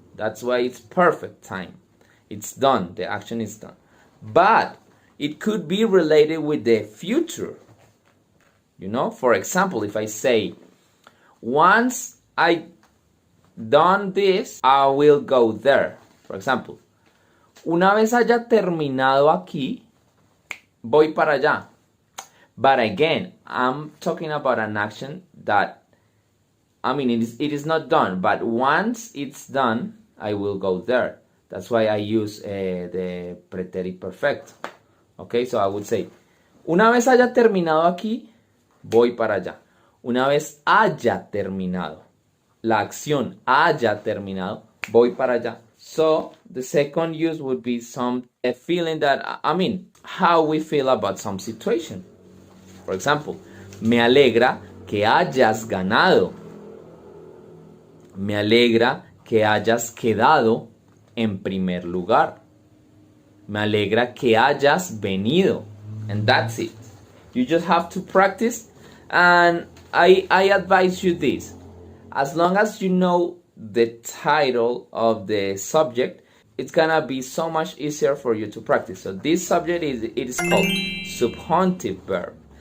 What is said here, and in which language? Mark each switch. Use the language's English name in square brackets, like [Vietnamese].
[English] That's why it's perfect time. It's done. The action is done. But it could be related with the future. You know, for example, if I say, once I done this, I will go there. For example, [Spanish] una vez haya terminado aquí, voy para allá. [English] But again, I'm talking about an action that, I mean, it is not done. But once it's done, I will go there. That's why I use the pretérito perfecto. Okay, so I would say, [Spanish] una vez haya terminado aquí, voy para allá. Una vez haya terminado, la acción haya terminado, voy para allá. [English] So the second use would be a feeling that, I mean, how we feel about some situation. For example, [Spanish] me alegra que hayas ganado. Me alegra que hayas quedado en primer lugar. Me alegra que hayas venido. [English] And that's it. You just have to practice. And I advise you this. As long as you know the title of the subject, it's gonna be so much easier for you to practice. So this subject is called subjunctive verb.